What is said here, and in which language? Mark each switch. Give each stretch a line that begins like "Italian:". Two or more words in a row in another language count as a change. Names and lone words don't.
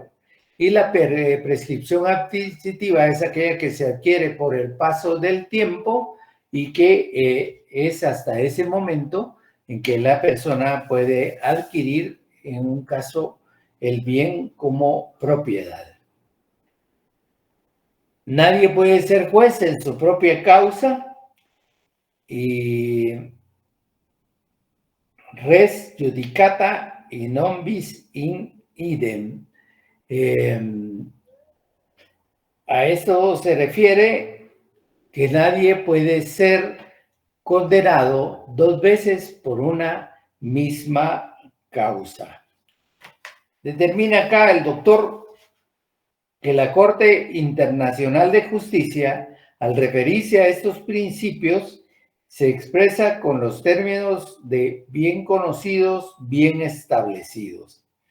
Spanish: Y la prescripción adquisitiva es aquella que se adquiere por el paso del tiempo y que es hasta ese momento en que la persona puede adquirir, en un caso, el bien como propiedad. Nadie puede ser juez en su propia causa y
Latin: res judicata in non bis in idem.
Spanish: A esto se refiere que nadie puede ser condenado dos veces por una misma causa. Determina acá el doctor que la Corte Internacional de Justicia, al referirse a estos principios, se expresa con los términos de bien conocidos, bien establecidos.